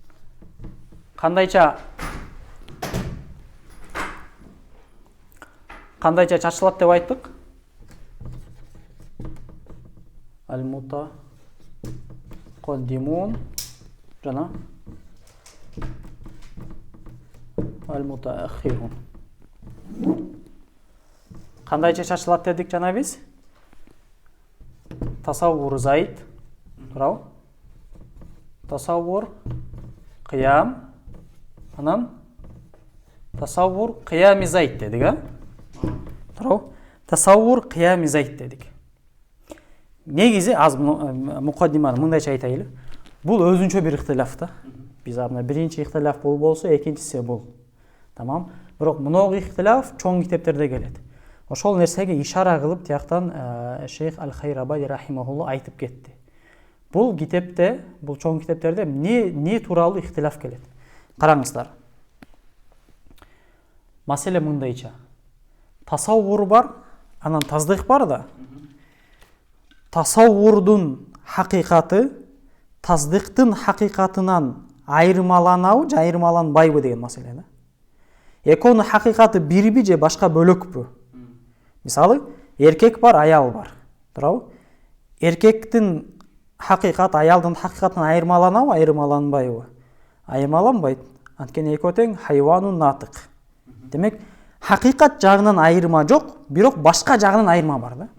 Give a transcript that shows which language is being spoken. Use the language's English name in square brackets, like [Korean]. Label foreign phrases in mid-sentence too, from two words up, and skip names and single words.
[Kyrgyz] Кандайча кандайча чачылат деп айттык? Al-mutaqaddimun жана al-mutaakhirun. Кандайча чачылат дедик жана биз? [Arabic] تصور زيد. Туурабы? تصور قيام. [Kyrgyz] Анан [Arabic] تصور قيام زيد [Kyrgyz] дедик, а? Туурабы? [Arabic] تصور قيام زيد [Kyrgyz] дедик. Негизи аз мукаддиманы мындайча айтайлы. Бул өзүнчө бир ихтилаф да. Биз мына биринчи ихтилаф бул болсо, экинчиси бул. Тамам. Бирок мынау ихтилаф чоң китептерде келет. Ошол нерсеге ишара кылып тияктан Шейх Аль-Хайрабади рахимахулла айтып кетти. Бул китепте, бул чоң китептерде не тууралуу ихтилаф келет. Караңыздар. Маселе мындайча. Тасаввур бар, анан таздык бар да. Тасаввурдун хакикаты тасдыктын хакикатынан айырмаланабы же ayırmalanбайбы деген маселе да. Экөөнүн hakikati бирби же башка бөлөкпү? Мисалы, эркек бар, аял бар. Туурабы? Эркектин hakikati аялдын hakikатынан айырмаланабы, айырмаланбайбы? Айырмаланбайт. Анткени экөө тең хайванун натык. Демек, hakikат жагынан айырма жок, бирок башка жагынан айырма бар да.